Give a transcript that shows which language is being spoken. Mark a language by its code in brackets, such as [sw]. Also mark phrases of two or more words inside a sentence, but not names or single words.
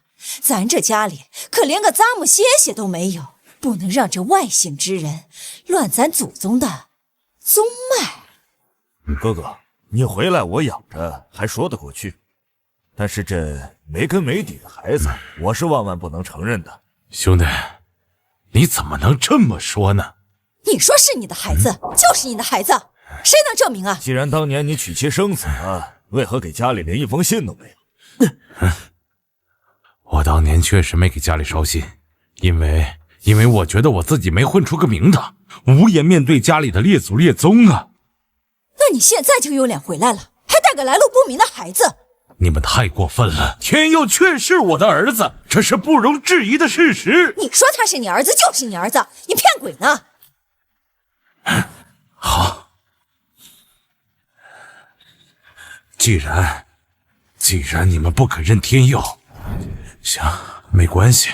[zh] 咱這家裡可連個咂摸歇歇都沒有，不能讓這外姓之人亂咱祖宗的宗脈。哥哥，你回来我養着還說得過去，但是這沒根沒底的孩子，我是萬萬不能承認的。兄弟，你怎麼能這麼說呢？你說是你的孩子，就是你的孩子，誰能證明啊？既然當年你娶妻生子了，為何給家裡連一封信都沒有？我當年確實沒給家裡捎信，因為我覺得我自己沒混出個名堂，無顏面對家裡的列祖列宗啊。那你現在就有臉回來了，還帶個來路不明的孩子？你們太過分了！天佑確是我的兒子，這是不容置疑的事實。你說他是你兒子就是你兒子，你騙鬼呢？好，既然你们不肯認天佑，行，沒關係。